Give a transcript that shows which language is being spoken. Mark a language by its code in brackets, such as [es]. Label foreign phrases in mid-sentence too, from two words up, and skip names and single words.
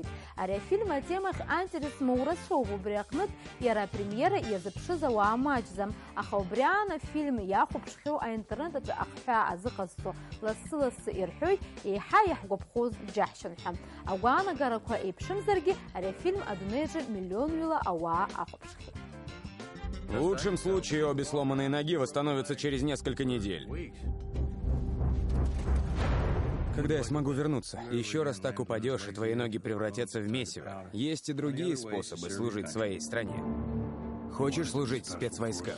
[ab] Ари афильм атемахь антерес моурацәоуп, убри аҟнытә иара апремиера иазыԥшыз ауаа маҷӡам, аха убри аан афильм иахәаԥшхьоу аинтернет аҿы ахҳәаа азыҟазҵо лассы-лассы ирҳәоит еиҳа иаҳгәаԥхоз џьаҳшьон ҳәа. Агәаанагарақәа еиԥшымзаргьы ари афильм адунеи аҿы миллионҩыла ауаа ахәаԥшхьеит. [ru] В лучшем случае обе сломанные ноги восстановятся через несколько недель. Когда я смогу вернуться? Еще раз так упадешь, и твои ноги превратятся в месиво. Есть и другие способы служить своей стране. Хочешь служить в спецвойсках?